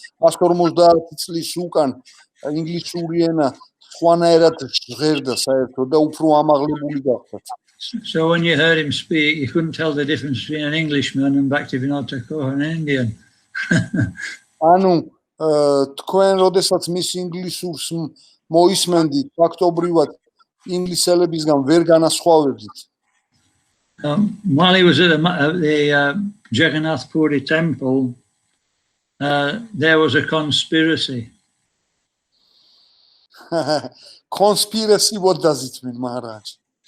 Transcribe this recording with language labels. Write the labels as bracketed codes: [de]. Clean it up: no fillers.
[ka] 150 წლის უკან ინგლისური ენა სხვანაირად ჟღერდა საერთოდ და უფრო ამაღლებული გახდა. [en] So when you heard him speak, you couldn't tell the difference between an Englishman and Bhaktivinoda Thakur, an Indian. [ka] ანუ თქვენ როდესაც მის ინგლისურს მოისმენდით, ფაქტობრივად ინგლისელებისგან ვერ განასხვავებდით. [en] While he was at the Jagannath Puri temple, there was a conspiracy. Conspiracy, what does it mean, Maharaj?